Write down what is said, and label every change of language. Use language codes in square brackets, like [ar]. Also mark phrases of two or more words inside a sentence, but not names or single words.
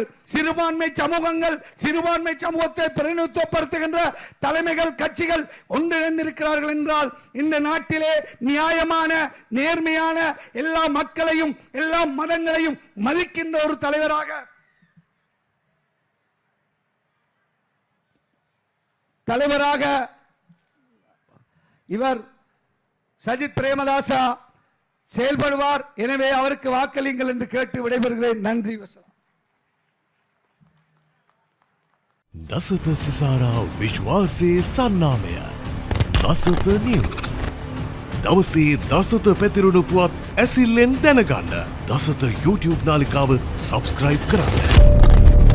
[ta] சிறுபான்மை சமூகங்கள், சிறுபான்மை சமூகத்தை பிரதிநிதித்துவப்படுத்துகின்ற தலைமைகள், கட்சிகள் ஒன்றிணைந்திருக்கிறார்கள் என்றால் இந்த நாட்டிலே நியாயமான நேர்மையான எல்லா மக்களையும் எல்லா மதங்களையும் மதிக்கின்ற ஒரு தலைவராக இவர் சஜித் பிரேமதாசா செயல்படுவார். எனவே அவருக்கு வாக்களியுங்கள் என்று கேட்டு விடைபெறுகிறேன். நன்றி. [si] දසත සිසාරා විශ්වාසයේ සන්නාමය දසත නිවස්. දවසේ දසත පැතිරුණු පුවත් ඇසිල්ලෙන් දැනගන්න දසත YouTube නාලිකාව සබස්ක්‍රයිබ් කරන්න.